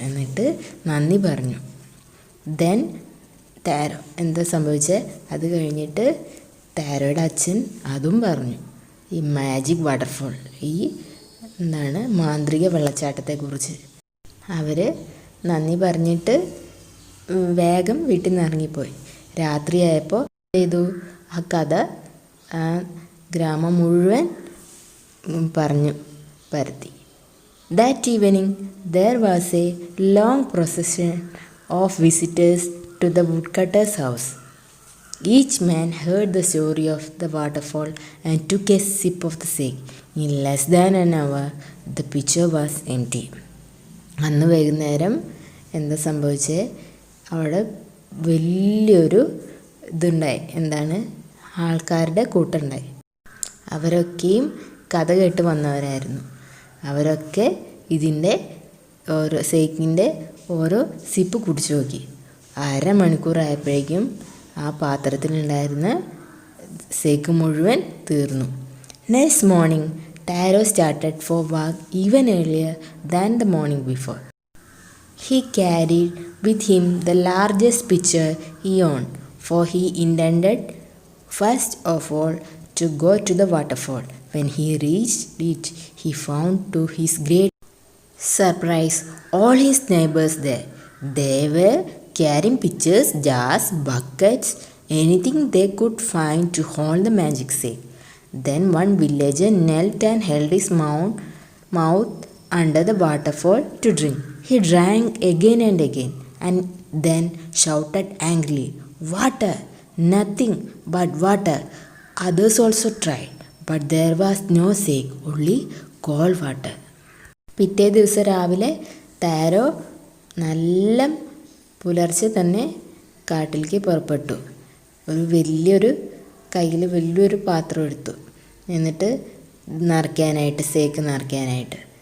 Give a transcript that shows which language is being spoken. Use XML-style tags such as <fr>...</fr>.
<ml>എന്നിട്ട് നന്ദി പറഞ്ഞു. ദെൻ താരോ എന്താ സംഭവിച്ചത്, അത് കഴിഞ്ഞിട്ട് താരോയുടെ അച്ഛൻ അതും പറഞ്ഞു, ഈ മാജിക് വാട്ടർഫോൾ, ഈ എന്താണ് മാന്ത്രിക വെള്ളച്ചാട്ടത്തെക്കുറിച്ച്. അവർ നന്ദി പറഞ്ഞിട്ട് വേഗം വീട്ടിൽ നിന്ന് ഇറങ്ങിപ്പോയി. രാത്രിയായപ്പോൾ ചെയ്തു, ആ കഥ ആ ഗ്രാമം മുഴുവൻ പറഞ്ഞു പരത്തി.</ml> <en>That evening there was a long procession of visitors to the woodcutter's house. Each man heard the story of the waterfall and took a sip of the sake. In less than an hour, the pitcher was empty.</en> <ml>അന്ന് വൈകുന്നേരം എന്താ സംഭവിച്ചത്, അവിടെ വലിയൊരു ഇതുണ്ടായി. എന്താണ്, ആൾക്കാരുടെ കൂട്ടുണ്ടായി. അവരൊക്കെയും കഥ കേട്ട് വന്നവരായിരുന്നു. അവരൊക്കെ ഇതിൻ്റെ ഓരോ സേക്കിൻ്റെ ഓരോ സിപ്പ് കുടിച്ചു നോക്കി. അരമണിക്കൂറായപ്പോഴേക്കും ആ പാത്രത്തിലുണ്ടായിരുന്ന സേക്ക് മുഴുവൻ തീർന്നു.</ml> <en>Next morning Taro started for walk even earlier than the morning before. He carried with him the largest pitcher he owned, for he intended first of all to go to the waterfall. When he reached it, he found to his great surprise all his neighbors there. They were carrying pitchers, jars, buckets, anything they could find to hold the magic sake. Then one villager knelt and held his mouth under the waterfall to drink. He drank again and again, and then shouted angrily, "Water! Nothing but water!" Others also tried, but there was no sake, only cold water.</en> <ml>പിറ്റേ ദിവസം രാവിലെ താരോ നല്ല പുലർച്ചെ തന്നെ കാട്ടിലേക്ക് പുറപ്പെട്ടു. വലിയൊരു കയ്യിൽ വലിയൊരു പാത്രം എടുത്തു. എന്നിട്ട് നിറയ്ക്കാനായിട്ട്, സേക്ക് നിറയ്ക്കാനായിട്ട്.</ml>